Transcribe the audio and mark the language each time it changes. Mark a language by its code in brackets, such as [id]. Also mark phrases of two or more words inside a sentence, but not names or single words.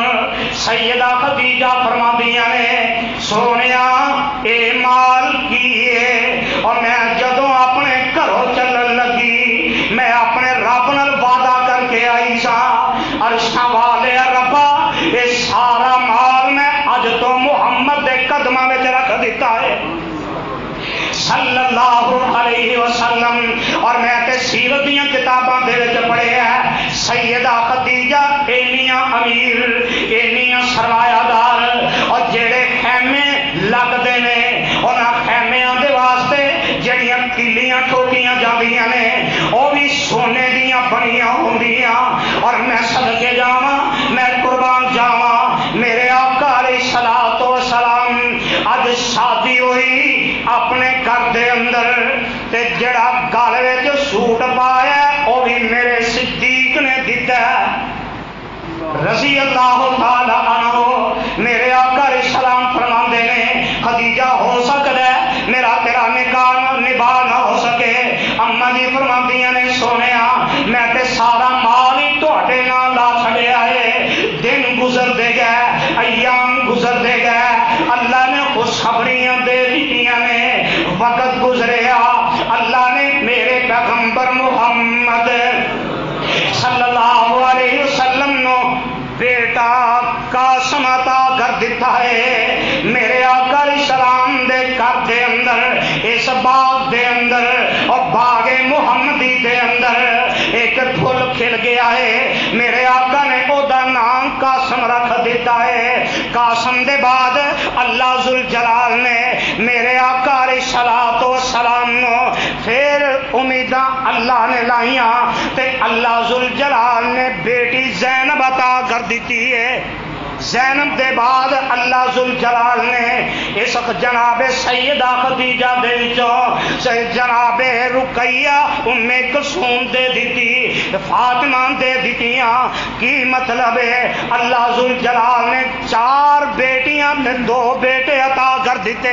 [pa] سیدہ خدیجہ فرمادیاں نے سوہنیا اے مال کی ہے، اور میں جدوں اپنے گھروں چلن لگی، میں اپنے رب نال وعدہ کرکے آئی سا، عرشاں والے ربا یہ سارا مال میں اج تو محمد کے قدماں میں رکھ دتا ہے [ar] صلى الله عليه وسلم. [pa] اور میں تے سیرت دی کتاباں دے وچ پڑھیا ہے سیدہ خدیجہ اینیاں امیر، اینیاں سرمایہدار، اور جیہڑے خیمے لگدے نے اونہاں خیمیاں دے واسطے جیہڑیاں کلیاں ٹھوکیاں جاندیاں نے او وی سونے دیاں بنیاں ہوندیاں. اور میں صدقے جاواں، میں قربان جاواں، میرے آقا [ar] عليه الصلاة والسلام [pa] اج شادی ہوئی اپنے گھر دے اندر، تے جیہڑا گل وچ سوٹ پایا او وی میرے صدیق نے دتا [ar] رضي الله تعالى عنه. [pa] میرے آقا علیہ السلام فرماندے نے خدیجہ ہو سکتا ہے میرا تیرا نبھاؤ نہ ہو سکے. اماں جی فرماندیاں نے سوہنیا میں تے سارا مال ہی تہاڈے نال لا چھڈیا ہے، دن گزردے گئے، ایام گزردے گئے، اللہ نے خوشخبریاں دے دتیاں نے، وقت گزریا، اللہ نے میرے پیغمبر محمد [ar] صلى الله عليه وسلم [pa] نوں بیٹا قاسم عطا کر دتا ہے. میرے آقا علیہ السلام دے گھر دے اندر، اس باغ دے اندر اور باغے محمدی دے اندر ایک پھل کھل گیا ہے. میرے آقا نے اوہدا نام قاسم رکھ دتا ہے. قاسم دے بعد اللہ ذو الجلال نے میرے آقا [ar] عليه الصلاة والسلام [pa] نوں پھر امیداں اللہ نے لائیاں، تے اللہ ذو الجلال نے بیٹی زینب عطا کر دی ہے. زینب دے بعد اللہ ذوالجلال نے اس جناب سیدہ خدیجہ دے وچوں جناب رقیہ ام کلثوم دے دیتی، فاطمہ دے دیتیاں۔ کی مطلب ہے اللہ ذوالجلال نے 4 بیٹیاں تے 2 بیٹے عطا کر دیتے۔